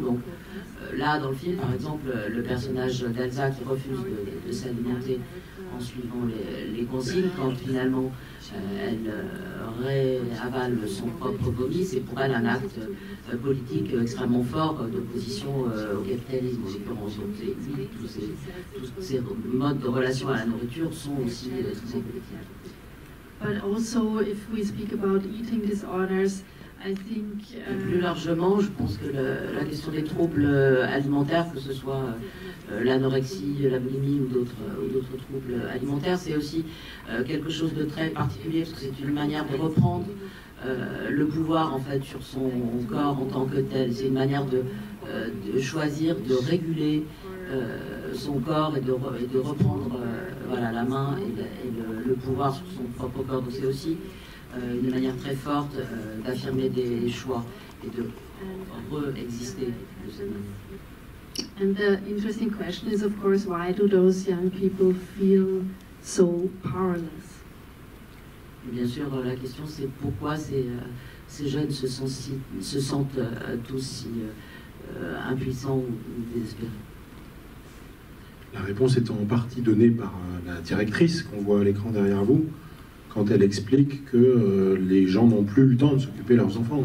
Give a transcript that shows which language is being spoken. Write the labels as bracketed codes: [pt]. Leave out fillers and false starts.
[fr] Donc là, dans le film, par exemple, le personnage d'Elsa qui refuse de s'alimenter en suivant les consignes, quand finalement elle réavale son propre vomi, c'est pour elle un acte politique extrêmement fort d'opposition au capitalisme, en l'occurrence. Tous ces modes de relation à la nourriture sont aussi très politiques. [en] But also, if we speak about eating disorders, I think. [fr] Plus largement, je pense que la question des troubles alimentaires, que ce soit l'anorexie, la boulimie ou d'autres troubles alimentaires, c'est aussi quelque chose de très particulier, parce que c'est une manière de reprendre le pouvoir en fait sur son corps en tant que tel. C'est une manière de choisir, de réguler son corps et de reprendre voilà, la main et le pouvoir sur son propre corps. Donc c'est aussi une manière très forte d'affirmer des choix et de re-exister de cette manière. [en] And the interesting question is, of course, why do those young people feel so powerless? [fr] Bien sûr, la question c'est pourquoi ces jeunes se sentent tous si impuissants ou désespérés. La réponse est en partie donnée par la directrice qu'on voit à l'écran derrière vous, quand elle explique que les gens n'ont plus le temps de s'occuper de leurs enfants.